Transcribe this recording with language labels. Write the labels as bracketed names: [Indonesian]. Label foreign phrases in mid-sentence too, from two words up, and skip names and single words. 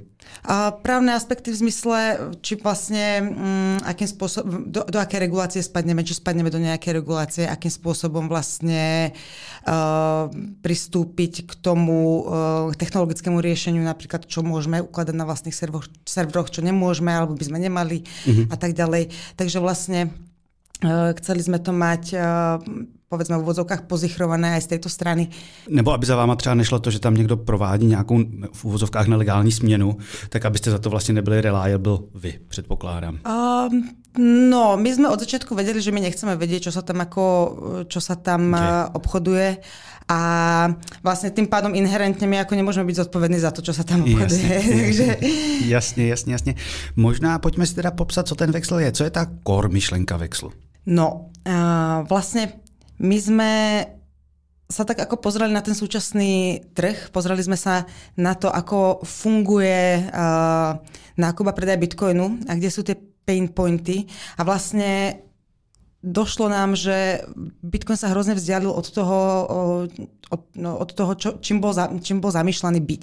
[Slovak] Právne aspekty v zmysle, či vlastne akým spôsobom, do aké regulácie spadneme, či spadneme do nejakej regulácie, akým spôsobom vlastne pristúpiť k tomu technologickému riešeniu, napríklad čo môžeme ukladať na vlastných serveroch, čo nemôžeme, alebo by sme nemali a tak ďalej. Takže vlastne chceli sme to mať povedzme v úvozovkách pozichrované aj z tejto strany. [Czech] Nebo aby za váma třeba nešlo to, že tam někdo provádí nějakou v úvozovkách nelegální směnu, tak abyste za to vlastně nebyli reliable vy, předpokládám. [Slovak] No, my sme od začiatku vedeli, že my nechceme vedieť, čo sa tam obchoduje a vlastne tým pádom inherentne my ako nemôžeme byť zodpovední za to, čo sa tam obchoduje. [Czech] Jasně. Možná pojďme si teda popsat, co ten Vexl je. Co je ta core myšlenka Vexlu? [Slovak] No, vlastne my sme sa tak ako pozreli na ten súčasný trh, pozreli sme sa na to, ako funguje nákup a predaj Bitcoinu a kde sú tie [English] pain pointy [Slovak] a vlastne došlo nám, že Bitcoin sa hrozne vzdialil od toho, čím bol zamýšľaný byť.